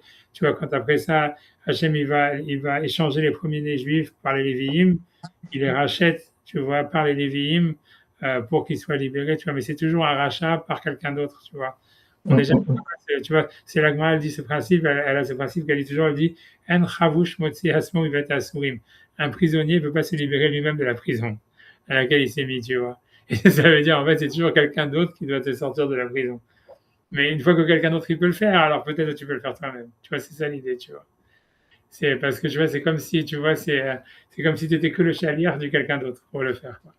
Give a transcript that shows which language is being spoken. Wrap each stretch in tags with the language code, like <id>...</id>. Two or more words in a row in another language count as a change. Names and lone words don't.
<fr>Tu vois, quand après ça, Hachem, il va échanger les premiers-nés juifs par les Lévi'im, il les rachète, tu vois, par les Lévi'im, pour qu'ils soient libérés, tu vois, mais c'est toujours un rachat par quelqu'un d'autre, tu vois. On est jamais, tu vois, c'est la Gemara, elle dit ce principe, elle a ce principe qu'elle dit toujours, elle dit,</fr> <he>אין חבוש מוציא עצמו מבית אסורים.</he> <fr>Un prisonnier ne peut pas se libérer lui-même de la prison à laquelle il s'est mis, tu vois. Et ça veut dire, en fait, c'est toujours quelqu'un d'autre qui doit te sortir de la prison. Mais une fois que quelqu'un d'autre il peut le faire, alors peut-être que tu peux le faire toi-même. Tu vois, c'est ça l'idée, tu vois. C'est parce que tu vois, c'est comme si, tu vois, c'est comme si tu étais que le chalier du quelqu'un d'autre pour le faire, quoi.</fr>